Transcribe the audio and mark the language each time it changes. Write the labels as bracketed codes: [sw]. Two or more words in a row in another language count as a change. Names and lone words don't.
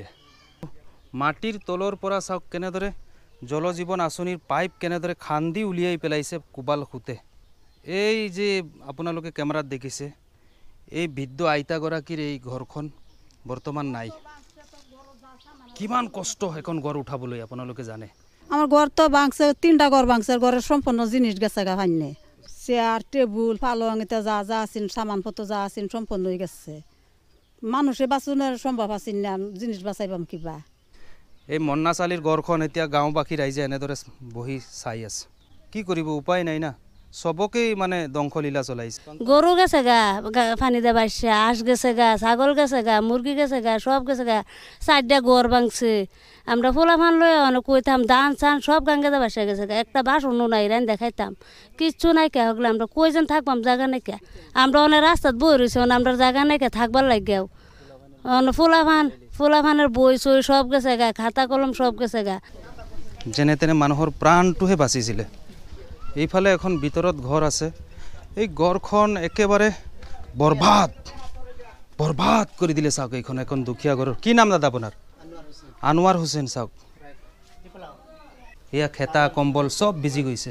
[as] মাটিৰ তলৰ পৰা চাওক কেনেদৰে জল জীৱন আঁচনিৰ পাইপ কেনেদৰে খান্দি উলিয়াই পেলাইছে কোবাল খুঁটে। এই যে আপোনালোকে কেমেৰাত দেখিছে এই বৃদ্ধ আইতাগৰাকীৰ এই ঘৰখন বৰ্তমান নাই। কিমান কষ্ট এখন ঘৰ উঠাবলৈ আপোনালোকে জানে। [bn] আমার ঘর তো ভাঙছে, 3টা ঘর ভাঙছে। ঘরের সম্পূর্ণ জিনিস গেছে গা ভাঙনে। চেয়ার টেবুল পালং এটা যা যা আছেন সামানপত্র যা আছেন সম্পূর্ণ হয়ে গেছে। মানুষে বাঁচনের সম্ভব আছিল না, জিনিস বাঁচাইবাম কিবা। [as] এই মন্নাচালিৰ ঘৰখন এতিয়া গাঁওবাসী ৰাইজে এনেদৰে বহি চাই আছে। কি কৰিব, উপায় নাই না। সবকেই মানে ধ্বংসলীলা চলাইছে। [bn] গরু গেছে গা, পানি দিয়ে বাসছে, হাঁস গেছে গা, ছাগল গেছে গা, মুরগি গেছে গা, সব গেছে গা। 4টা ঘর ভাঙছে। আমরা ফোলা ফান লই কইতাম ধান চান সব গাঙ্গে দিয়ে বাসা গেছে গা। একটা বাসনও নাই, রান দেখাইতাম কিচ্ছু নাই কে। হগলে আমরা কইজন থাকবাম, জায়গা নাই কে। আমরা অনেক রাস্তাত বই রয়েছি, আমরা জায়গা নাই কে থাকবার লাগেও। ফোলা ফানের বই চই সব গেছে গা, খাতা কলম সব গেছে গা। [as] যেনে তেনে মানুহৰ প্ৰাণটোহে বাচিছিলে। এইফালে এখন ভিতৰত ঘৰ আছে। এই ঘৰখন একেবাৰে বৰবাদ বৰবাদ কৰি দিলে। চাওক এইখন এখন দুখীয়া ঘৰৰ। কি নাম দাদা আপোনাৰ? আনোৱাৰ হুছেইন। চাওক এয়া খেতা কম্বল চব ভিজি গৈছে।